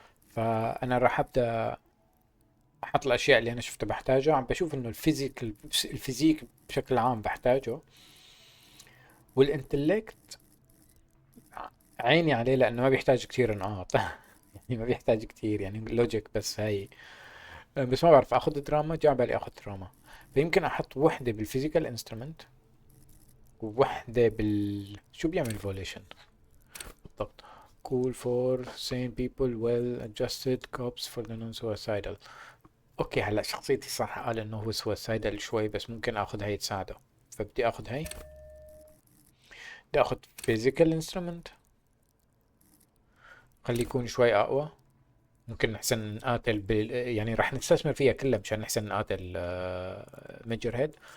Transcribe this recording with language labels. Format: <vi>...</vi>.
<ar>فانا راح ابدا احط الاشياء اللي انا شفتها بحتاجها، عم بشوف انه الفيزيك بشكل عام بحتاجه، والانتلكت عيني عليه لانه ما بيحتاج كتير نقاط يعني ما بيحتاج كتير، يعني لوجيك بس هاي. بس ما بعرف اخذ دراما، جا بالي اخذ دراما. فيمكن احط وحده بالفيزيكال انسترومنت ووحده شو بيعمل فوليشن بالضبط.</ar> <en>cool for sane people, well adjusted cops for the non-suicidal.</en> <ar>اوكي هلا شخصيتي صح قال انه هو suicidal شوي، بس ممكن اخذ هاي تساعده. فبدي اخذ هاي. بدي اخذ physical instrument، خليه يكون شوي اقوى. ممكن نحسن نقاتل يعني راح نستثمر فيها كلها مشان نحسن نقاتل ميجر هيد.</ar>